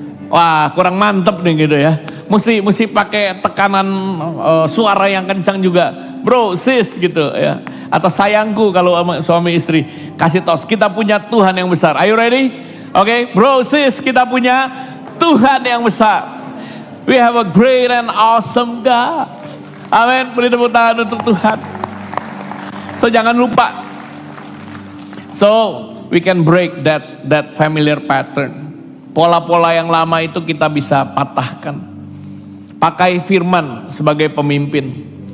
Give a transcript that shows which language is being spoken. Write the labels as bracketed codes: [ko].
[id] Wah, kurang mantep nih gitu ya. Mesti pakai tekanan suara yang kencang juga, bro, sis gitu ya. Atau sayangku kalau suami istri, kasih tos, kita punya Tuhan yang besar. [en] Are you ready? [id] Oke, bro, sis, kita punya Tuhan yang besar. [en] We have a great and awesome God. [id] Amin. Beri tepuk tangan untuk Tuhan. So jangan lupa. [en] So we can break that familiar pattern. [id] Pola-pola yang lama itu kita bisa patahkan. Pakai firman sebagai pemimpin.